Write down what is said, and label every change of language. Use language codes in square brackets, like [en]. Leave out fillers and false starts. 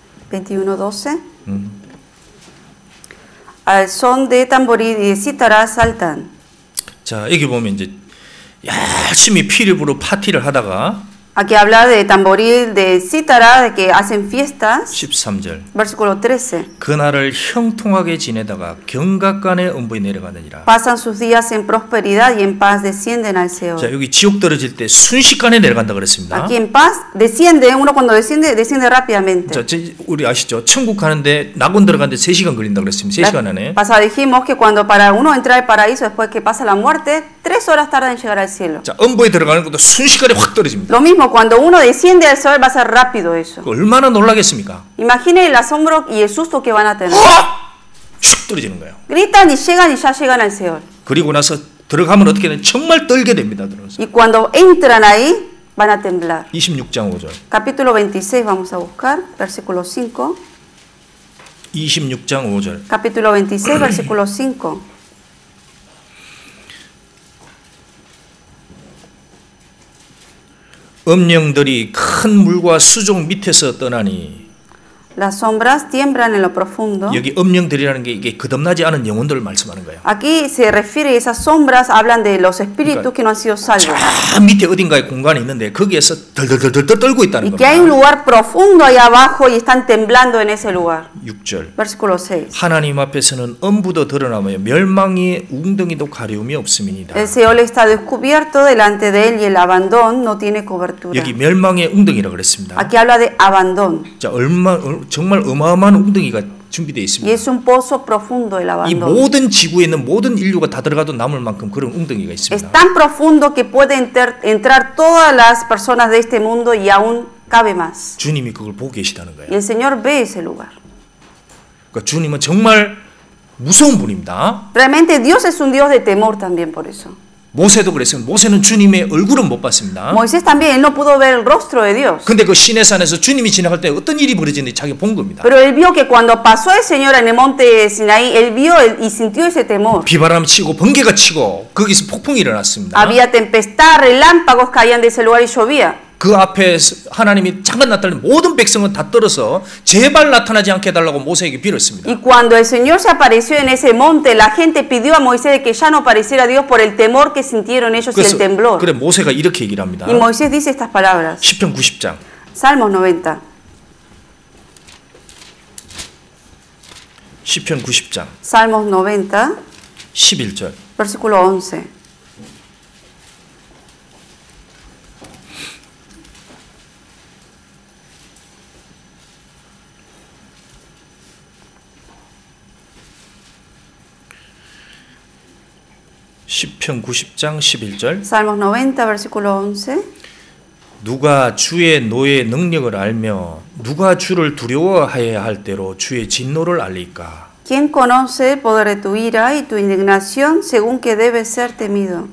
[es] (21:12) Al son de tamboril y de cítara saltan. [ko] 자, 여기 보면 이제 열심히 피리부로 파티를 하다가 [es] Aquí habla de tamboril, de cítara, de que hacen fiestas. [ko] 13절. [es] Versículo 13. [ko] 그날을 형통하게 지내다가 경각간에 음부에 내려가느니라. [es] Pasan sus días en prosperidad y en paz descienden al Seol. [ko] 자, 여기 지옥 떨어질 때 순식간에 내려간다 그랬습니다. [es] Aquí en paz desciende, uno cuando desciende rápidamente. [ko] 자, 우리 아시죠? 천국 가는데 낙원 들어가는데 3시간 걸린다 그랬습니다. 3시간 안에. [es] Pasado dijimos que cuando para uno entrar al paraíso después que pasa la muerte, 3 horas tarda en llegar al cielo. [ko] 자, 음부에 들어가는 것도 순식간에 확 떨어집니다. [es] Lo mismo cuando uno desciende al Seol va a ser rápido eso. [ko] 얼마나 놀라겠습니까? [es] Imaginen el asombro y el susto que van a tener. [ko] 슉 떨어지는 거예요. [es] Gritan y ya llegan al Seol. [ko] 그리고 나서 들어가면 어떻게 되는 정말 떨게 됩니다. 들어서. [es] Y cuando entran ahí van a temblar. [ko] 26장 5절. [es] Capítulo 26 vamos a buscar, versículo 5. [ko] 26장 5절. [es] Capítulo 26, versículo 5. [ko] 음령들이 큰 물과 수족 밑에서 떠나니. [es] Las sombras tiemblan en lo profundo. [ko] 여기 음령들이라는 게 이게 거듭나지 않은 영혼들을 말씀하는 거예요. [es] Aquí se refiere esas sombras hablan de los espíritus que no han sido salvos. [ko] 저 밑에 어딘가에 공간이 있는데 거기에서 덜덜덜덜 떨고 있다는 [es] Y que hay un lugar profundo ahí abajo y están temblando en ese lugar. [ko] 6절. [es] Versículo 6. [ko] 하나님 앞에서는 음부도 드러나며 멸망의 웅덩이도 가려움이 없음이니라. [es] El Seol está descubierto delante de él y el abandón no tiene cobertura. [ko] 여기 멸망의 웅덩이라고 그랬습니다. [es] Aquí habla de abandón. [ko] 자, 정말 어마어마한 웅덩이가 준비되어 [es] Y [ko] 있습니다. [es] es un pozo profundo el [ko] 이 [es] abandón. [ko] 모든 지구에 있는 모든 인류가 다 들어가도 남을 만큼 그런 웅덩이가 [es] Es [ko] 있습니다. [es] tan profundo que puede entrar todas las personas de este mundo y aún cabe más. [ko] 주님이 그걸 보고 계시다는 [es] Y [ko] 거예요. [es] el Señor ve ese lugar. [ko] 그러니까 주님은 정말 무서운 분입니다. [es] Realmente Dios es un Dios de temor también por eso. [ko] 모세도 그랬어요. 모세는 주님의 얼굴은 못 봤습니다. [es] Moisés también, él no pudo ver el rostro de Dios. [ko] 근데 그 시내산에서 주님이 지나갈 때 어떤 일이 벌어지는지 자기가 본 겁니다. [es] Pero él vio que cuando pasó el Señor en el monte Sinaí, él vio y sintió ese temor. [ko] 비바람 치고 번개가 치고 거기서 폭풍이 일어났습니다. [es] Había tempestad, relámpagos caían de ese lugar y llovía. [ko] 그 앞에 하나님이 잠깐 나타나는 모든 백성은 다 떨어서 제발 나타나지 않게 해달라고 모세에게 빌었습니다. [es] Y cuando el Señor se apareció en ese monte, la gente pidió a Moisés de que ya no apareciera Dios por el temor que sintieron ellos y el temblor. [ko] 그래 모세가 이렇게 얘기를 합니다. [es] Y Moisés dice estas palabras. [ko] 시편 90장. [es] Salmos 90. [ko] 시편 90장. [es] Salmos 90, [ko] 11절. [es] versículo 11. [ko] 시편 90장 11절. [es] Salmos 90, versículo 11. [ko] 누가 주의 노의 능력을 알며 누가 주를 두려워해야 할 대로 주의 진노를 알리까? [es] ¿Quién conoce el poder de tu ira y tu indignación según que debe ser temido?